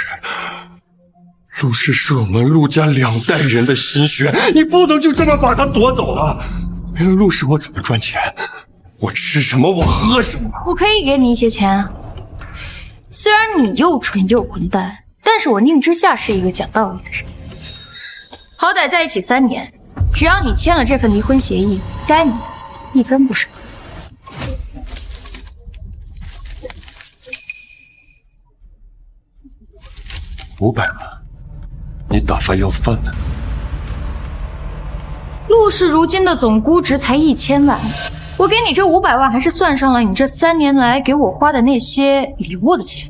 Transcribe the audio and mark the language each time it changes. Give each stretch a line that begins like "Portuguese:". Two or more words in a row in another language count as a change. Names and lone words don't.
Chinese: 陸氏是我們陸家2代人的心血，你不能就這麼把它奪走了。沒了陸氏，我怎麼賺錢？我吃什麼？我喝什麼？我可以給你一些錢。雖然你又蠢又混蛋，但是我寧之夏是一個講道理的人。好歹在一起3年，只要你簽了這份離婚協議，該你的一分不少。 500萬，你打發要飯呢？陸氏如今的總估值才1000萬，我給你這500萬，還是算上了你這3年來給我花的那些禮物的錢。